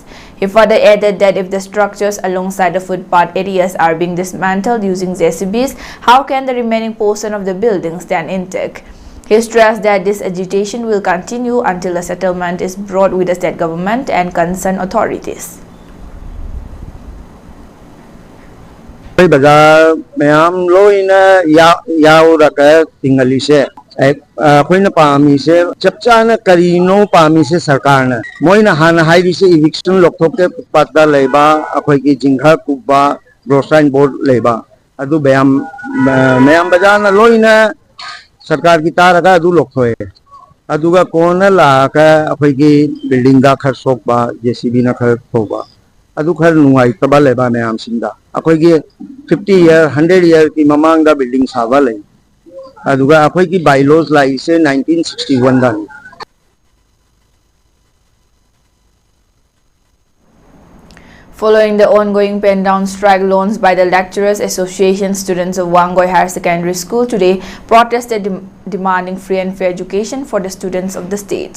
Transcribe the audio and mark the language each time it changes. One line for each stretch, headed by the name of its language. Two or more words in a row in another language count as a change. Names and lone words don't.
English: He further added that if the structures alongside the footpath areas are being dismantled using JCBs, how can the remaining portion of the building stand intact? He stressed that this agitation will continue until a settlement is brought with the state government and concerned authorities.
Manipuri: Bazaar mayam loina yauraka tingalise akoina pami se chapchana karino pami se sarkar na moina hana hairi se eviction lokthokte patta leiba akoi ki jingha kuba
English: grocery board
Manipuri: leiba adu mayam bazaar na loina sarkar ki taraga adu lokthoe aduga kona la ka akoi ki building da khar sokba JCB na khar thoba adu khar nungai taba leiba mayam sinda akoi ki 50 year 100 year ki mamang da building saba lai aduga akoi ki bylaws lai se 1961 da.
English: Following the ongoing pen-down strike launched by the Lecturers Association, students of Wangoi Higher Secondary School today protested demanding free and fair education for the students of the state.